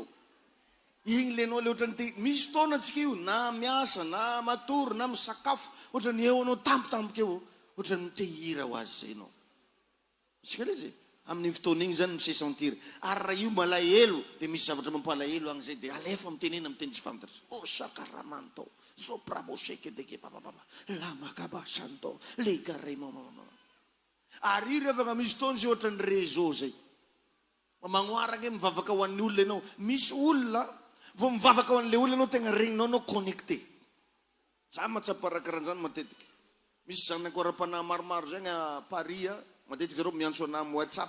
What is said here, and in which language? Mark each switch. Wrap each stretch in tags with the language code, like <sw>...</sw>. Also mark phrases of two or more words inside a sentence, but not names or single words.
<mg>Igny lenao le ohatrany te misy fotoana antsika io na miasa na matory na misakafo ohatrany eo anao tampotampoka eo ohatrany te hira ho azy zay anao. Tsika le zay amin'ny fotoana igny zany misesentir. Ary raha io malahelo dia misy zavatra mampalahelo agny zay dia alefa mitenena miteny tsy fantatra. O sakaramanto sopraboseke deke papapapa lamakabasanto legaremamama. Ary io rehefa misy fotoana zay ohatrany réseau zay. Magnoaraka mivavaka ho an'ny olona ianao. Misy olona vao mivavaka ho an'le olona ianao tegna regninao anao connecté. Za matsaparakaran'izany matetika. Misy zanako ara-panahy maromaro zany a Paris matetika zareo miantso anahy amin'ny WhatsApp.</mg>